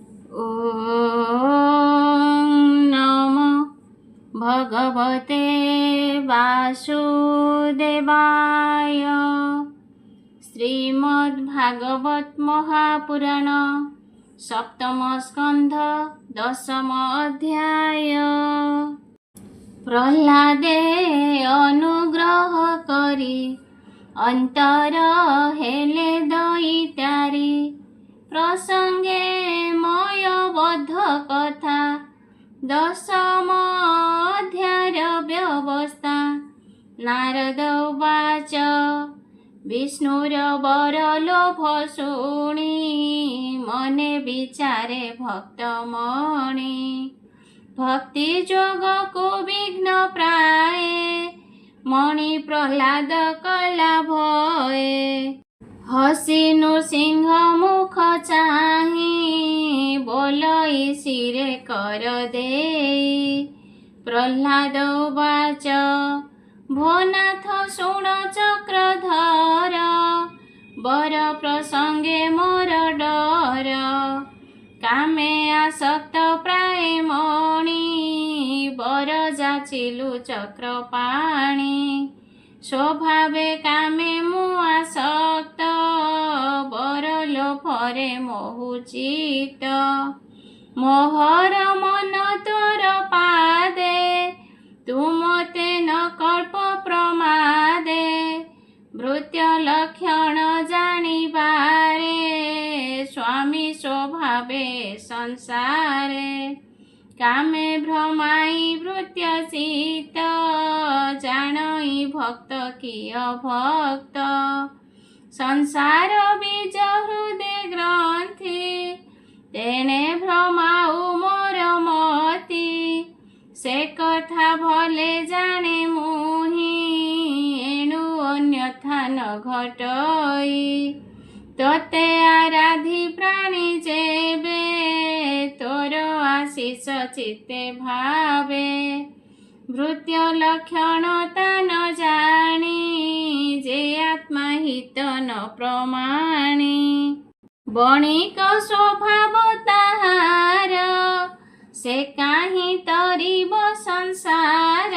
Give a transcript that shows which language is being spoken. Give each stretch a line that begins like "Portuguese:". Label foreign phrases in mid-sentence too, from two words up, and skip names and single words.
Sanskrit: ॐ नमो भगवते वासुदेवाय।
Odia: ଶ୍ରୀମଦ୍ଭାଗବତ ମହାପୁରାଣ ସପ୍ତମ ସ୍କନ୍ଧ ଦଶମ ଅଧ୍ୟାୟ। ପ୍ରହ୍ଲାଦେ ଅନୁଗ୍ରହ କରି ଅନ୍ତର ହେଲେ ଦୈତ୍ୟାରି। ପ୍ରସଙ୍ଗେ ମୟବଦ୍ଧ କଥା ଦଶମ ଅଧ୍ୟାୟ ବ୍ୟବସ୍ଥା। ନାରଦ ଉବାଚ ବିଷ୍ଣୁର ବରଲୋଭ ଶୁଣି ମନେ ବିଚାରେ ଭକ୍ତମଣି। ଭକ୍ତି ଜୋଗ କୁ ବିଘ୍ନ ପ୍ରାୟ ମଣି ପ୍ରହ୍ଲାଦ କଲା ଭୟେ। ହସି ନୃସିଂହ ମୁଖ ଚାହିଁ ବୋଲଇ ଶିରେ କର ଦେ। ପ୍ରହ୍ଲାଦ ଉବାଚ ଭୋନାଥ ଶୁଣ ଚକ୍ରଧର ବର ପ୍ରସଙ୍ଗେ ମୋର ଡର। କାମେ ଆସକ୍ତ ପ୍ରାୟ ମଣି ବର ଯାଚିଲୁ ଚକ୍ରପାଣି। ସ୍ୱଭାବେ କାମେ ମୁଁ ଆସକ୍ତ ବର ଲୋଭରେ ମୋହୁ ଚିତ୍ତ। ମୋହର ମନ ତୋର ପାଦେ ତୁମତେ ନ କଲ୍ପ ପ୍ରମାଦେ। ଭୃତ୍ୟ ଲକ୍ଷଣ ଜାଣିବାରେ ସ୍ୱାମୀ ସ୍ୱଭାବେ ସଂସାରେ। କାମେ ଭ୍ରମାଇ ଭୃତ୍ୟ ଚିତ୍ତ ଜାଣଇ ଭକ୍ତ କିଅ ଭକ୍ତ। ସଂସାର ବୀଜ ହୃଦୟ ଗ୍ରନ୍ଥି ତେଣେ ଭ୍ରମାଉ ମୋର ମତି। ସେ କଥା ଭଲେ ଜାଣେ ମୁହିଁ ଏଣୁ ଅନ୍ୟଥା ନ ଘଟଇ। ତୋତେ ଆରାଧି ପ୍ରାଣୀ ଯେବେ ତୋର ଆଶିଷ ଚିତ୍ତେ ଭାବେ। ଭୃତ୍ୟ ଲକ୍ଷଣ ତାନ ଜାଣି ଯେ ଆତ୍ମା ହିତ ନ ପ୍ରମାଣି। ବଣିକ ସ୍ୱଭାବ ତାହାର ସେ କାହିଁ ତରିବ ସଂସାର।